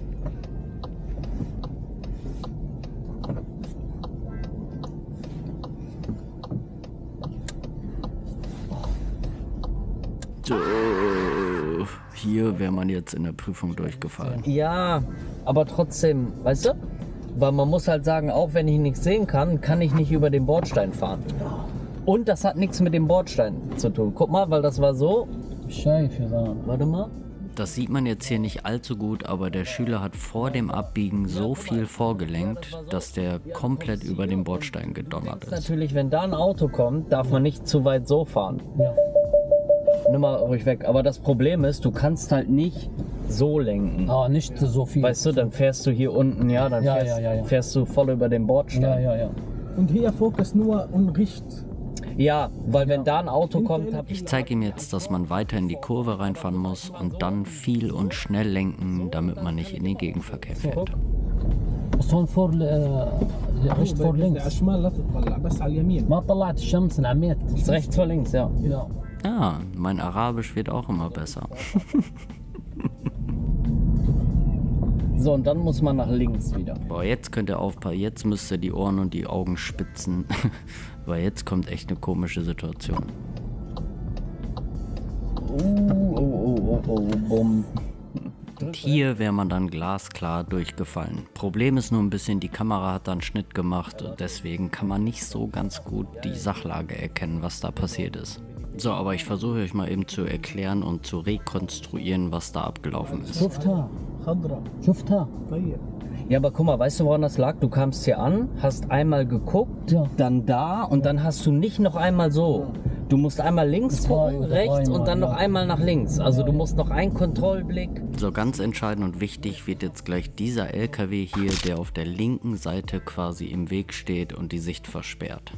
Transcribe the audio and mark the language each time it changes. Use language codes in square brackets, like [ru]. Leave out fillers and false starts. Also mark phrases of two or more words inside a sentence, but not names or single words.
[de] So, hier wäre man jetzt in der Prüfung durchgefallen. Ja, aber trotzdem, weißt du? Weil man muss halt sagen, auch wenn ich nichts sehen kann, kann ich nicht über den Bordstein fahren. Und das hat nichts mit dem Bordstein zu tun. Guck mal, weil das war so. [ar] شايف يا زلمه. [de] Warte mal. Das sieht man jetzt hier nicht allzu gut, aber der Schüler hat vor dem Abbiegen so viel vorgelenkt, dass der komplett über den Bordstein gedonnert ist. Natürlich, wenn da ein Auto kommt, darf man nicht zu weit so fahren. Ja. Nimm mal ruhig weg. Aber das Problem ist, du kannst halt nicht so lenken. nicht so viel. Weißt du, dann fährst du hier unten, ja, dann Ja, fährst, ja. fährst du voll über den Bordstein. ja. Und hier Fokus nur und Richt. Ja, weil wenn da ein Auto kommt, Ich zeige ihm jetzt, dass man weiter in die Kurve reinfahren muss und dann viel und schnell lenken, damit man nicht in den Gegenverkehr fährt. [ar] بس هون [de] vor recht vor [ar] على [de] لينكس. [ar] الشمال لا تطلع بس على اليمين. ما طلعت الشمس انعميت. [de] ist rechts vor links, ja. Ja. Ja, mein Arabisch wird auch immer besser. So, und dann muss man nach links wieder. Boah, jetzt könnt ihr aufpassen, jetzt müsst ihr die Ohren und die Augen spitzen, weil jetzt kommt echt eine komische Situation. Bumm. Und hier wäre man dann glasklar durchgefallen. Problem ist nur ein bisschen, die Kamera hat dann einen Schnitt gemacht und deswegen kann man nicht so ganz gut die Sachlage erkennen, was da passiert ist. So, aber ich versuche euch mal eben zu erklären und zu rekonstruieren, was da abgelaufen ist. [ar] شفتها خضراء. شفتها. طيب. [de] Ja, aber guck mal, weißt du, woran das lag? Du kamst hier an, hast einmal geguckt, Ja. dann da und dann hast du nicht noch einmal so. Du musst einmal links Zwei gucken, oder rechts dreimal, und dann noch ja. einmal nach links. Also du musst noch einen Kontrollblick. So, ganz entscheidend und wichtig wird jetzt gleich dieser LKW hier, der auf der linken Seite quasi im Weg steht und die Sicht versperrt.